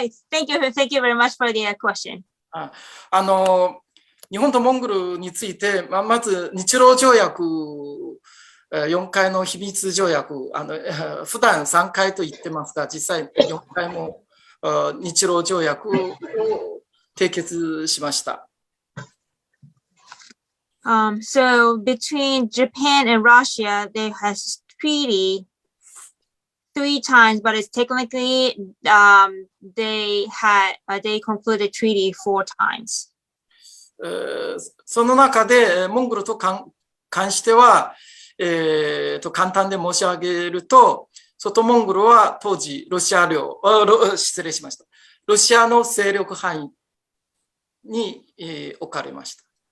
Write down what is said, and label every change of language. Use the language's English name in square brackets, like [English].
[English] Thank you very much for the question. [Japanese] 日本とモンゴルについて、まず日露条約4回の秘密条約、普段3回と言ってますが、実際4回も日露条約を締結しました。 [English] So between Japan and Russia, there has treaty 3 times, but it's technically they concluded treaty 4 times. [Japanese] その中でモンゴルと関しては、簡単で申し上げると、外モンゴルは当時失礼しました。ロシアの勢力範囲に、置かれました。